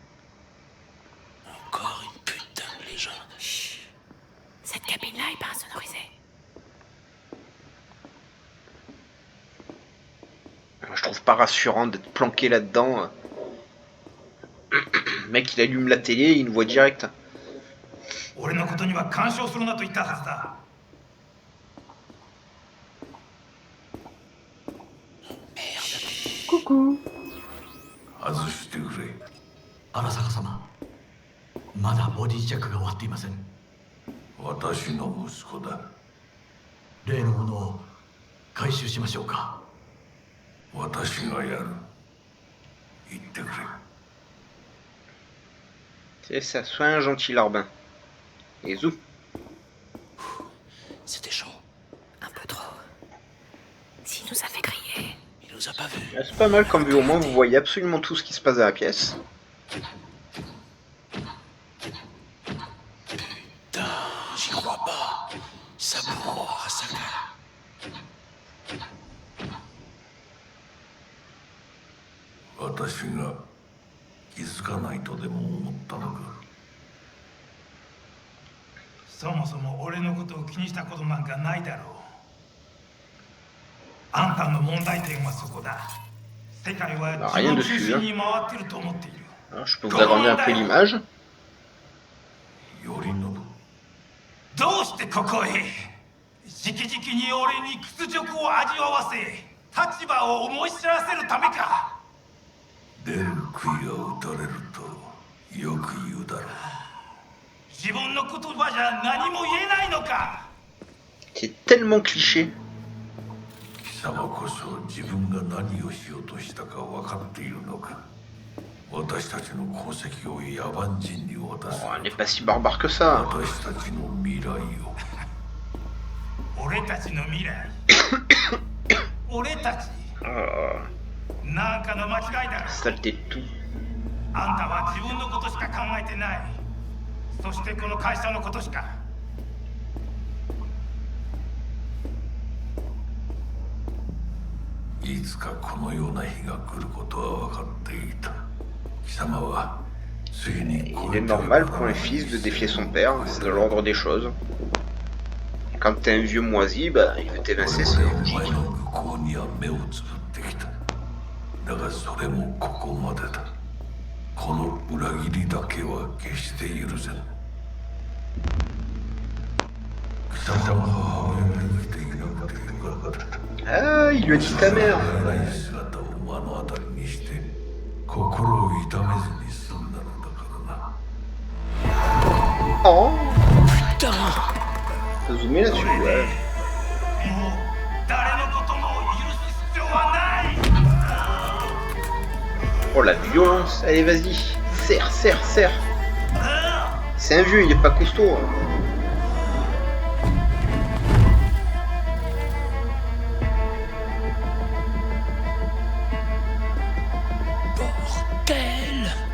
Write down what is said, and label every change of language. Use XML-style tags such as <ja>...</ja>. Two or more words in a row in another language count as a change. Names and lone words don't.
<fr>Encore une putain de légende. Cette cabine-là est pas insonorisée. Je trouve pas rassurant d'être planqué là-dedans. Le mec, il allume la télé, il nous voit direct.</fr> <ja>俺のことには干渉するなと言ったはずだ。外してくれ。荒坂様、まだボディチェックが終わっていません。私の息子だ。例のものを回収しましょうか。私がやる。言ってくれ。</ja> <fr>C'est ça, sois un gentil larbin. Et zou. C'était chaud. Un peu trop. S'il nous a fait crier. Il nous a pas vus. C'est pas mal comme vue, au moins vous voyez absolument tout ce qui se passe dans la pièce. Putain, j'y crois pas. Saburo Arasaka.</fr> <ja>私が気づかないとでも思ったのか。そもそも俺のことを気にしたことなんかないだろう。あんたの問題点はそこだ。世界は自分中心に回ってると思っている。</ja> <fr>Alors, je peux vous agrandir un peu l'image.</fr> <ja>頼信。どうしてここへ？直々に俺に屈辱を味わわせ立場を思い知らせるためか。出る杭を打たれるとよく言うだろう。自分の言葉じゃ何も言えないのか。</ja> <fr>C'est tellement cliché.</fr> <ja>貴様こそ自分が何をしようとしたか分かっているのか。私たちの功績を野蛮人に渡す。</ja> <fr>Oh, elle n'est pas si barbare que ça.</fr> <ja>私たちの未来を。俺たちの未来。俺たち。なんかの間違いだ。</ja> <fr>Saleté de tout.</fr> <ja>あんたは自分のことしか考えてない。そしてこの会社のことしか。いつかこのような日が来ることは分かっていた。貴様はついに。</ja> <fr>Il est normal pour un fils de défier son père, c'est de l'ordre des choses. Quand t'es un vieux moisi, bah il veut t'évincer, c'est logique.</fr> <ja>だがそれもここまでだ。この裏切りだけは決して許せん。貴様の母親が生きていなくてよかった。</ja> <fr>Ah, il lui a dit ta mère.</fr> <ja>姿を目の当たりにして心を痛めずに済んだのだからな。</ja> <fr>Oh, Putain! faut zoomer là-dessus, ouais.</fr> <ja>もう誰のことも許す必要はない。</ja> <fr>Oh la violence. Allez, vas-y. Serre, serre, serre. C'est un vieux, il est pas costaud. Hein. Bordel!</fr>